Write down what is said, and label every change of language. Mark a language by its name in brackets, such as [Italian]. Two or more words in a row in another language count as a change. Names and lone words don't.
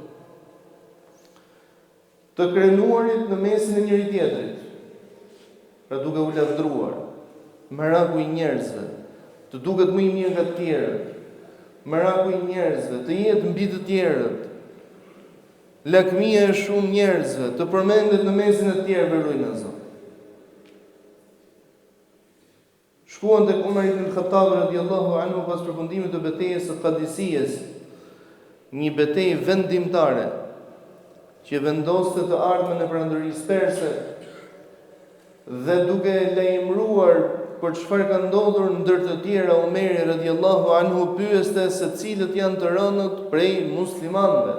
[Albanian] të krenuarit në mesin e njëri tjetrit, pra duke u lavdruar, meraku i njerëzve, të duket më i mirë nga të tjerët, meraku i njerëzve, të jetë mbi të tjerët, lakmia e shumë njerëzve, të përmendet në mesin e të tjerëve, ruajna Zot. Shkuan tek Umar ibn Khattab [Arabic] رضي الله عنه [Albanian] pas përfundimit të betejës së Qadisiyes, një betejë vendimtare që vendoste të ardhmen e perandorisë perse, dhe duke lajmëruar për çfarë ka ndodhur ndër të tjera, Umeri [Arabic] رضي الله عنه [Albanian] pyeste se cilët janë të rënët prej muslimanëve.